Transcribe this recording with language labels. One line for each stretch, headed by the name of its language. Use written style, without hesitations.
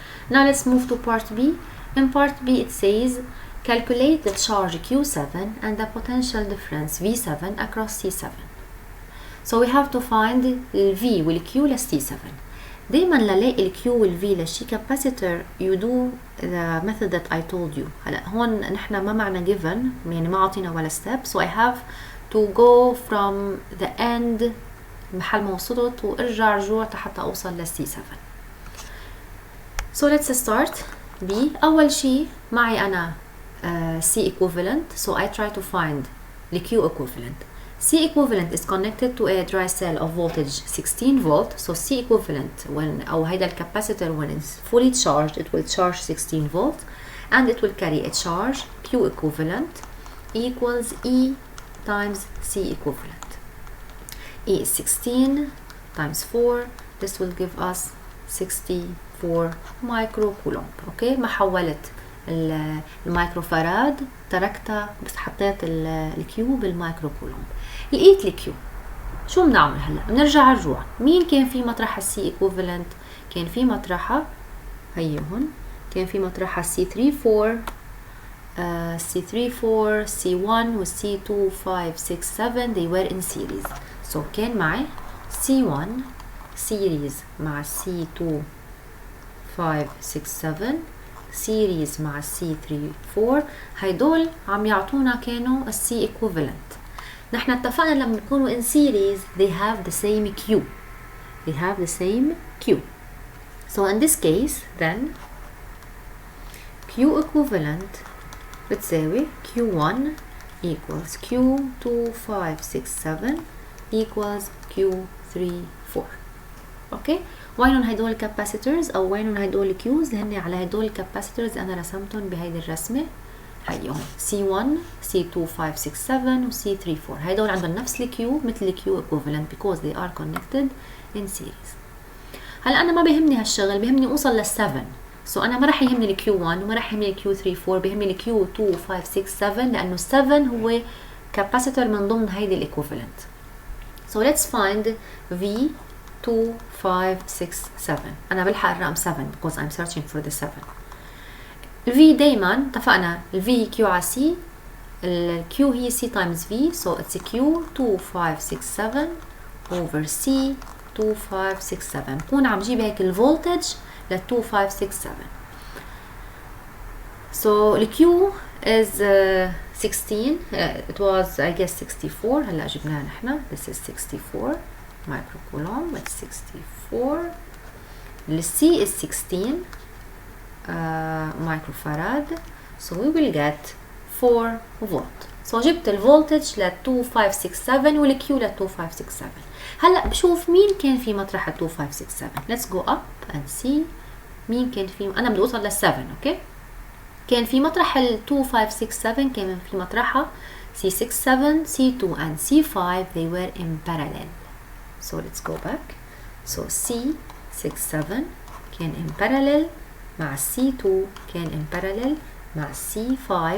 English: Now let's move to part B. In part B it says calculate the charge Q7 and the potential difference V7 across C7. So we have to find the V وال Q لل C7.
Arabic: دايما للاقي ال Q وال V لشي
English: capacitor you do the method that I told you.
Arabic: هلا هون نحن ما معنا given يعني ما عطينا ولا step,
English: so I have to go from the end
Arabic: محل ما وصلت وارجع رجوع حتى اوصل لل C7.
English: So let's start B.
Arabic: أول شي معي أنا C equivalent,
English: so I try to find the Q equivalent. C equivalent is connected to a dry cell of voltage 16 volt, so C equivalent when
Arabic: أو هيدا الكاباسيتور
English: when it's fully charged it will charge 16 volt and it will carry a charge. Q equivalent equals E times C equivalent. E is 16 times 4, this will give us 64 microcoulomb.
Arabic: اوكي ما حولت المايكروفاراد تركتها بس حطيت الكيو بالمايكروكولومب. لقيت الكيو شو بنعمل هلا؟ بنرجع رجوع. مين كان في مطرح السي ايكوفالنت؟ كان في مطرحها هي هون، كان في مطرحها C34 C34 C1 و C2 5 6 7
English: they were in series.
Arabic: so كان معي C1 series مع C2 5 6 7 series مع C34. هيدول عم يعطونا كانوا السي equivalent. نحن اتفقنا لما يكونوا
English: in series they have the same Q. They have the same Q. So in this case then Q equivalent
Arabic: بتساوي
English: Q1 equals Q2567 equals Q34.
Arabic: اوكي وينهم هدول الكاباسيتورز او وينهم هدول الكيوز؟ هن على هدول الكاباسيتورز انا رسمتهم بهيدي الرسمه هيهم C1 C2 5 6 7 و C34. هدول عندهم نفس الكيو مثل الكيو equivalent
English: because they are connected in series.
Arabic: هلا انا ما بيهمني هالشغل، بيهمني اوصل لل7. سو انا ما راح يهمني الكيو 1 وما راح يهمني الكيو 34، بيهمني الكيو 2 5 6 7 لانه 7 هو كاباسيتور من ضمن هيدي الايكوفالنت.
English: So let's find V 2 5 6 7.
Arabic: أنا بلحق الرقم 7
English: because I'm searching for the 7.
Arabic: ال V دايما اتفقنا ال V Q على C، ال Q هي
English: C times V, so it's Q 2 5 6 7 over C 2 5 6 7.
Arabic: بكون عم جيب هيك الفولتج لل 2 5 6 7.
English: So ال Q is 16. It was I guess 64.
Arabic: هلا جبناها نحن.
English: This is 64 microcoulomb. It's 64. The C is 16 microfarad. So we will get 4 volt.
Arabic: سو جبت الفولتج ل 2567 والكيو ل 2567. هلا بشوف مين كان في مطرح ال 2567.
English: let's go up and see
Arabic: مين كان في. انا بدي اوصل لل 7. اوكي كان في مطرح ال 2567 كان في مطرحها
English: C67 C2 and C5 they were in parallel. so let's go back.
Arabic: so C67 كان in parallel مع C2 كان in parallel مع C5.